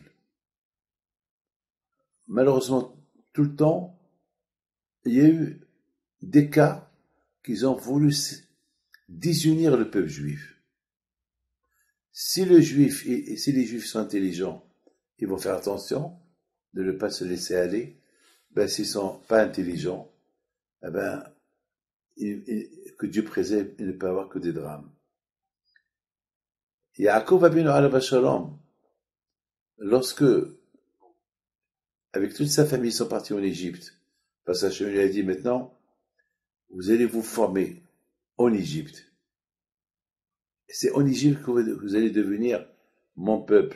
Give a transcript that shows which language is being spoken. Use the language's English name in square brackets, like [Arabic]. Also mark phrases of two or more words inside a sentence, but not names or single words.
[French] Malheureusement, tout le temps, il y a eu des cas qu'ils ont voulu désunir le peuple juif. Si les juifs sont intelligents, ils vont faire attention de ne pas se laisser aller. Ben, s'ils sont pas intelligents, eh ben, que Dieu préserve, il ne peut avoir que des drames. [Hebrew] יעקב אבינו עליו השלום, [French] lorsque, avec toute sa famille, ils sont partis en Égypte, parce qu'Hachem lui a dit maintenant, vous allez vous former en Égypte. C'est en Égypte que vous allez devenir mon peuple.